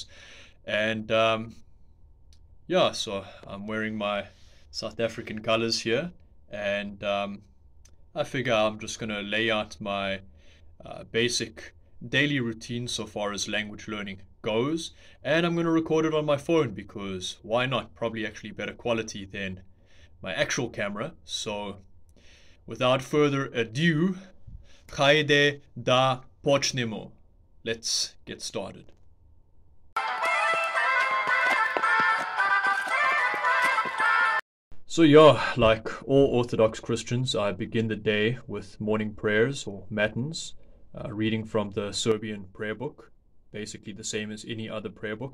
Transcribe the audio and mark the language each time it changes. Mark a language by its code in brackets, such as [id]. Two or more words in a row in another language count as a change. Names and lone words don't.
[en] And yeah, so I'm wearing my South African colors here, and I figure I'm just going to lay out my basic daily routine so far as language learning goes, and I'm going to record it on my phone because why not? Probably actually better quality than my actual camera. So without further ado, [sr] hajde da počnemo. [en] Let's get started. So yeah, like all Orthodox Christians, I begin the day with morning prayers or matins, reading from the Serbian prayer book, basically the same as any other prayer book.